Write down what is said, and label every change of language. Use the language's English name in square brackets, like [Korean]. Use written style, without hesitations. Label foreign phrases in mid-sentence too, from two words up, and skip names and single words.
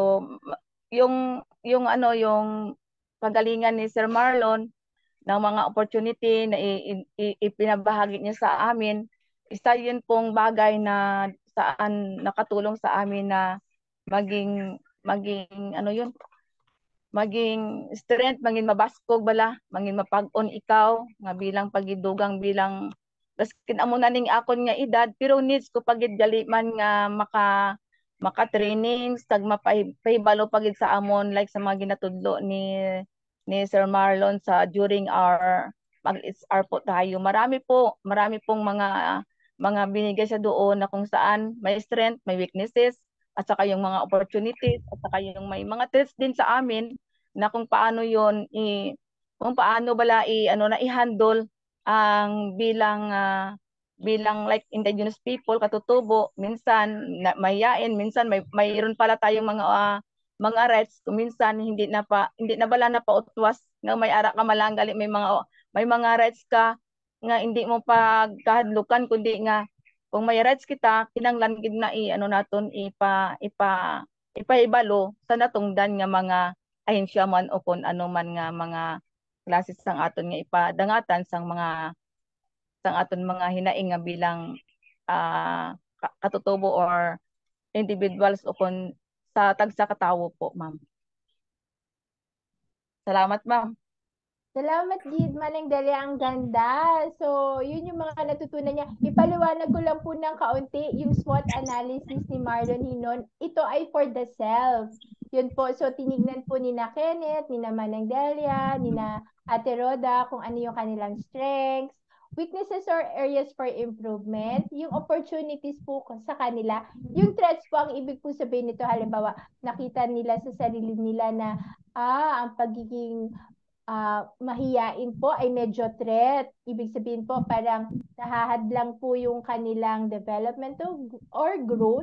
[Filipino] So yung yung pagalingan ni Sir Marlon ng mga opportunity na ipinabahagi niya sa amin, isa yun pong bagay na saan nakatulong sa amin na maging [Hiligaynon] maging strength, maging mabaskog bala, maging mapag-on ikaw nga bilang pagidugang bilang baskin amo na ning akon nga edad pero needs ko pagid gali man nga maka trainings tag mapahibalo pagid sa amon like sa mga ginatudlo ni Sir Marlon sa [English] during our [Hiligaynon] mag-SR po tayo. [Filipino] Marami pong mga binigay sa doon na kung saan may strength, may weaknesses, at saka yung mga opportunities, at saka yung may mga threats din sa amin na kung paano yon kung paano bala na i-handle ang bilang like [English] indigenous people [Filipino] katutubo minsan mahiyain minsan mayroon pala tayong mga rights kung minsan hindi na [Hiligaynon] bala na pautwas nga may ara ka malanggali may mga rights ka nga hindi mo pagkahadlukan kundi nga kung may rights kita kinanglan gid na naton ipaibalo sa natungdan nga mga ahensya man o kung ano man nga mga klases sang aton nga ipadangatan sang aton mga hinaing nga bilang katutubo or individuals o kung sa tagsa katawo po, ma'am. Salamat, ma'am. [Filipino] Salamat, Gid. Manang Delia, ang ganda. So, yun yung mga natutunan niya. Ipaliwanag ko lang po ng kaunti yung [English] SWOT analysis [Filipino] ni Marlon Hinon. Ito ay [English] for the self. [Filipino] Yun po. So, tinignan po ni na Kenneth, ni na Manang Delia, ni na Ate Roda, kung ano yung kanilang [English] strengths, weaknesses [Filipino] or [English] areas for improvement, [Filipino] yung opportunities po sa kanila. Yung threats po, ang ibig po sabihin nito, halimbawa, nakita nila sa sarili nila na, ang pagiging mahiyain po ay medyo threat. Ibig sabihin po parang nahahadlang po yung kanilang [English] development or growth.